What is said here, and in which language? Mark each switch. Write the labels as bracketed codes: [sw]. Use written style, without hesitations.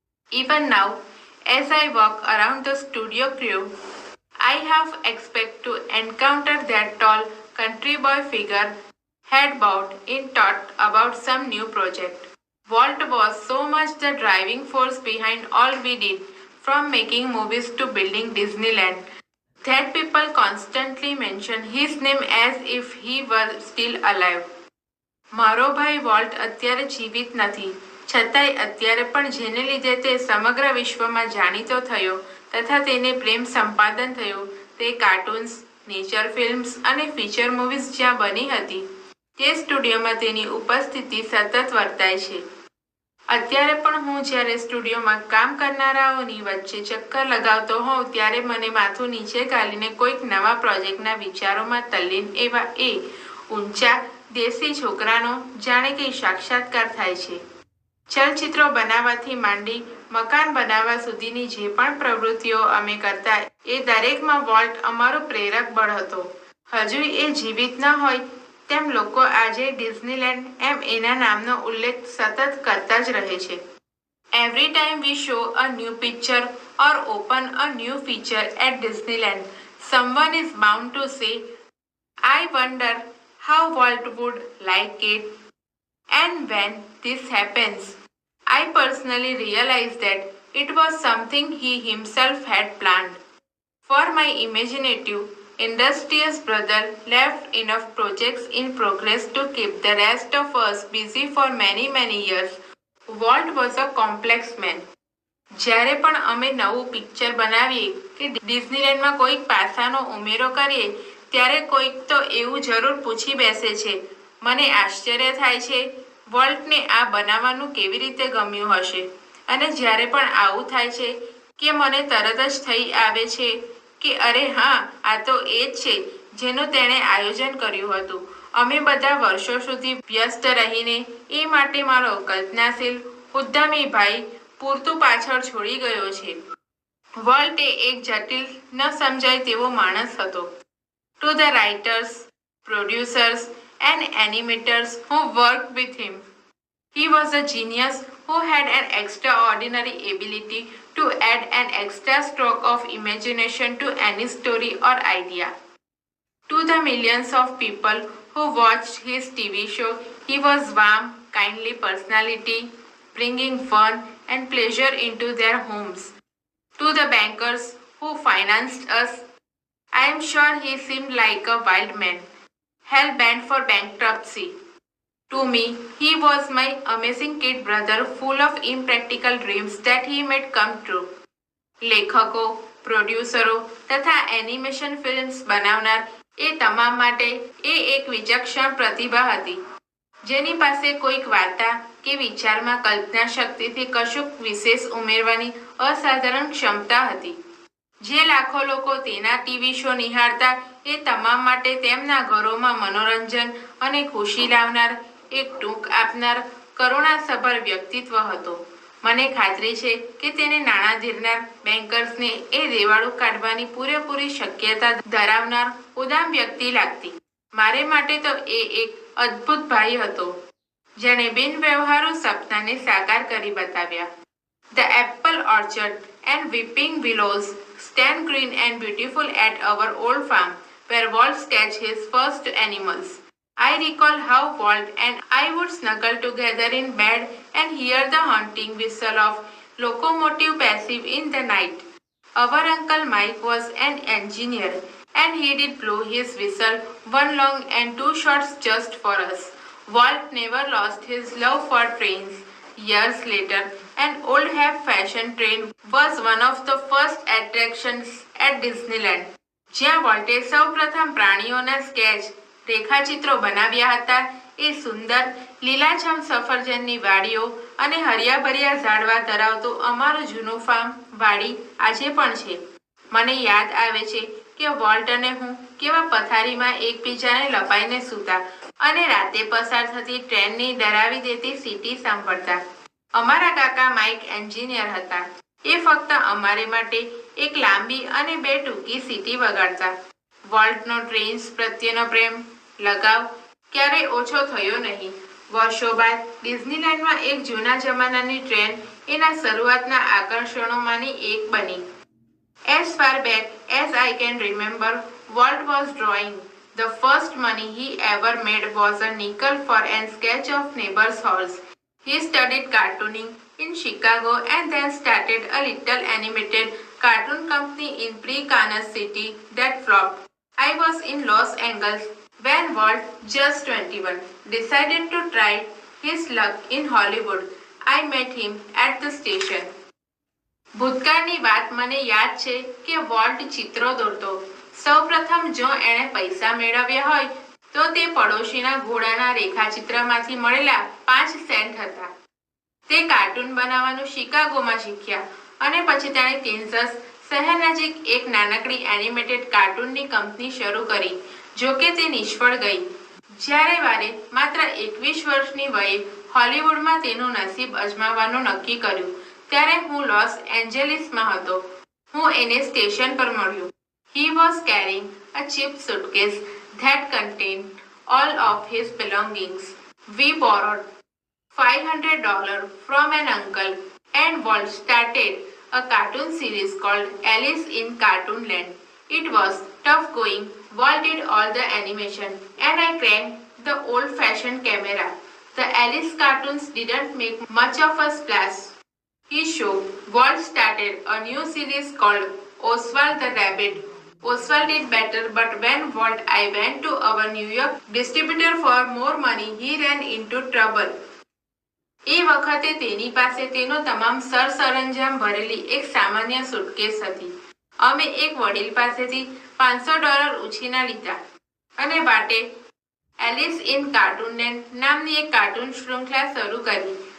[en] Even now, as I walk around the studio crew, I half expect to encounter that tall country boy figure, head bowed in thought about some new project. Walt was so much the driving force behind all we did, from making movies to building Disneyland, that people constantly mention his name as if he were still alive. [gu] મારો ભાઈ volt અત્યારે જીવિત નથી, છતાંય અત્યારે પણ જેને લીધે તે સમગ્ર વિશ્વમાં જાણીતો થયો તથા તેને પ્રેમ સંપાદન થયું તે કાર્ટૂન્સ, નેચર ફિલ્મ્સ અને ફીચર મૂવીઝ જ્યાં બની હતી તે સ્ટુડિયોમાં તેની ઉપસ્થિતિ સતત વર્તાય છે. અત્યારે પણ હું જ્યારે સ્ટુડિયોમાં કામ કરનારાઓની વચ્ચે ચક્કર લગાવતો હોઉં ત્યારે મને માથું નીચે ગાલીને કોઈક નવા પ્રોજેક્ટના વિચારોમાં તલ્લીન એવા એ ઊંચા દેશી છોકરાનો જાણે કે સાક્ષાત્કાર થાય છે. ચલચિત્રો બનાવવાથી માંડી મકાન બનાવવા સુધીની જે પણ પ્રવૃત્તિઓ અમે કરતા એ દરેકમાં વોલ્ટ અમારો પ્રેરક બળ હતો. હજુ એ જીવિત ન હોય તેમ લોકો આજે ડિઝનીલેન્ડ એમ એના નામનો ઉલ્લેખ સતત કરતા જ રહે છે. [en] Every time we show a new picture or open a new feature at Disneyland, someone is bound to say, I wonder how Walt would like it. And when this happens, I personally realize that it was something he himself had planned. For my imaginative, industrious brother left enough projects in progress to keep the rest of us busy for many years. Walt was a complex man. [gu] જ્યારે પણ અમે નવું picture બનાવીએ કે ડિઝનીલેન્ડમાં કોઈક પાસાનો ઉમેરો કરીએ ત્યારે કોઈક તો એવું જરૂર પૂછી બેસે છે, મને આશ્ચર્ય થાય છે વોલ્ટને આ બનાવવાનું કેવી રીતે ગમ્યું હશે. અને જ્યારે પણ આવું થાય છે કે મને તરત જ થઈ આવે છે કે અરે હા, આ તો એ જ છે જેનું તેણે આયોજન કર્યું હતું. અમે બધા વર્ષો સુધી વ્યસ્ત રહીને એ માટે મારો કલ્પનાશીલ ઉદ્યમી ભાઈ પૂરતું પાછળ છોડી ગયો છે. વોલ્ટ એક જટિલ ન સમજાય તેવો માણસ હતો. [en] To the writers, producers, and animators who worked with him, he was a genius who had an extraordinary ability to add an extra stroke of imagination to any story or idea. To the millions of people who watched his TV show, he was warm, kindly personality, bringing fun and pleasure into their homes. To the bankers who financed us, I am sure he seemed like a wild man, hell-bent for bankruptcy. To me, he was my amazing kid brother full of impractical dreams that he made come true. [gu] લેખકો, પ્રોડ્યુસરો તથા animation films બનાવનાર એ તમામ માટે એ એક વિચક્ષણ પ્રતિભા હતી, જેની પાસે કોઈક વાર્તા કે વિચારમાં કલ્પના શક્તિથી કશુંક વિશેષ ઉમેરવાની અસાધારણ ક્ષમતા હતી. જે લાખો લોકો તેના ટીવી શો નિહાળતા એ તમામ માટે તેમના ઘરોમાં મનોરંજન અને ખુશી લાવનાર એક ટૂંક આપનાર કરુણાસભર વ્યક્તિત્વ હતો. મને ખાતરી છે કે તેને નાણાં ધીરનાર બેન્કર્સને એ દેવાળું કાઢવાની પૂરેપૂરી શક્યતા ધરાવનાર ઉદામ વ્યક્તિ લાગતી. મારે માટે તો એ એક અદ્ભુત ભાઈ હતો જેણે બિનવ્યવહારુ સપનાને સાકાર કરી બતાવ્યા. [en] The apple orchard and weeping willows stand green and beautiful at our old farm where Walt sketched his first animals. I recall how Walt and I would snuggle together in bed and hear the haunting whistle of locomotive passive in the night. Our uncle Mike was an engineer and he did blow his whistle one long and two shorts just for us. Walt never lost his love for trains. Years later, an old half-fashioned train was one of the first attractions at Disneyland. [gu] જ્યાં વોલ્ટે સૌ પ્રથમ પ્રાણીઓના sketch રેખાચિત્રો બનાવ્યા હતા એ સુંદર લીલાછમ સફરજનની વાડીઓ અને હરિયાભર્યા ઝાડવા ધરાવતું અમારું જૂનું ફાર્મ વાડી આજે પણ છે. મને યાદ આવે છે કે વોલ્ટ અને હું કેવા પથારીમાં એકબીજાને લપાઈને સૂતા અને રાતે પસાર થતી ટ્રેનની ડરાવી દેતી સીટી સાંભળતા. અમારા કાકા માઇક એન્જિનિયર હતા. એ ફક્ત અમારે માટે એક લાંબી અને બે ટૂંકી સીટી વગાડતા. વોલ્ટનો ટ્રેન્સ પ્રત્યેનો પ્રેમ લગાવ ક્યારેય ઓછો થયો નહીં. વર્ષો બાદ ડિઝનીલેન્ડમાં એક જૂના જમાનાની ટ્રેન એના શરૂઆતના આકર્ષણોમાંની એક બની. [en] As far back as I can remember, Walt was drawing. The first money he ever made was a nickel for a sketch of neighbor's horse. He studied cartooning in Chicago and then started a little animated cartoon company in pre-Kansas City that flopped. I was in Los Angeles when Walt, just 21, decided to try his luck in Hollywood. I met him at the station. [gu] ભૂતકાળની વાત મને યાદ છે કે volt ચિત્રો દોરતો. સૌપ્રથમ જો એણે પૈસા મેળવ્યા હોય તો તે પડોશીના ઘોડાના રેખાચિત્રમાંથી મળેલા 5 સેન્ટ હતા. તે કાર્ટૂન બનાવવાનું શિકાગોમાં શીખ્યા અને પછી તેણે કેન્સસ શહેર નજીક એક નાનકડી એનિમેટેડ કાર્ટૂનની કંપની શરૂ કરી. જો કે તે નિષ્ફળ ગઈ. જ્યારે વારે માત્ર 21 વર્ષની વયે હોલિવૂડમાં તેનું નસીબ અજમાવવાનું નક્કી કર્યું ત્યારે હું લોસ એન્જલિસમાં હતો. હું એને સ્ટેશન પર મળ્યો. [en] He was carrying a cheap suitcase that contained all of his belongings. We borrowed $500 from an uncle and Walt started a cartoon series called Alice in Cartoonland. It was tough going. Walt did all the animation and I cranked the old-fashioned camera. The Alice cartoons didn't make much of a splash. His show, Walt started a new series called Oswald the Rabbit. Oswald did better, but when I went to our New York distributor for more money, he ran into trouble. [gu] એ વખતે તેની પાસે તેનો તમામ સરસરંજામ ભરેલી એક સામાન્ય suitcase હતી. અમે એક વડીલ પાસેથી $500 ઉછીના લીધા અને વાટે એલિસ ઇન કાર્ટૂનલેન્ડ નામની એક કાર્ટૂન શૃંખલા શરૂ કરી.